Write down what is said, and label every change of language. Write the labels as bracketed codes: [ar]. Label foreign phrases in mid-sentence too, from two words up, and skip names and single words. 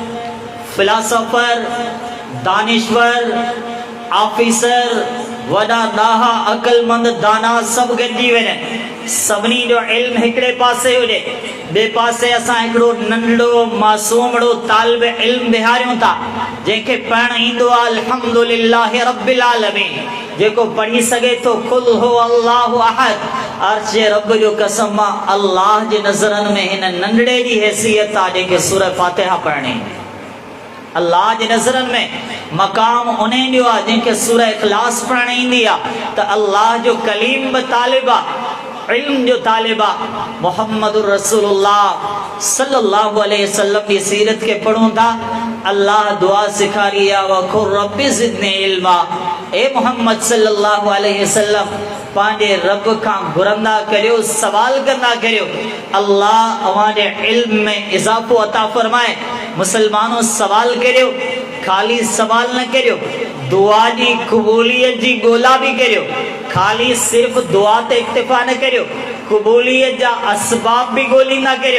[sd] फिलासफर, दानिश्वर, ऑफिसर, वॾा ॾाहा अक़लमंद दाना सभु गॾिजी वञनि, सभिनी जो इल्म हिकिड़े पासे हुजे, ॿिए पासे असां हिकिड़ो नंढड़ो मासूमड़ो तालिब इल्म बिहारियूं था, जंहिंखे पढ़णु ईंदो आहे [ar] الحمد لله رب العالمين, [sd] जेको पढ़ी सघे थो [ar] قل هو الله أحد. [sd] अर्श जे रब जो कसम आहे, अल्लाह जे नज़रनि में हिन नंढड़े जी हैसियत आहे जंहिंखे सूरह फातिहा पढ़णी। अल्लाह जे नज़रनि में मक़ाम उन जो आहे जंहिंखे सूरह इख़लास पढ़णु ईंदी आहे, त अल्लाह जो कलीम बि तालिब आहे, इल्म जो तालिब आहे। मुहम्मदुर रसूलुल्लाह [ar] صلى الله عليه وسلم [sd] जी सीरत खे पढ़ूं था, अल्लाह दुआ सिखारी आहे, [ar] وقل رب زدني علما. [sd] ए मोहम्मद [ar] صلى الله عليه وسلم, [sd] पंहिंजे रब खां घुरंदा करियो, सवाल कंदा करियो, अल्लाह अव्हांजे इल्म में इज़ाफ़ो अता फ़रमाए। मुसलमानों, सवाल करियो, खाली सवाल न करियो, दुआ जी क़बूलियत जी ॻोल्हा बि करियो, खाली सिर्फ़ दुआ ते इक्तिफ़ा न करियो, क़बूलियत जा असबाब बि ॻोल्हींदा करियो।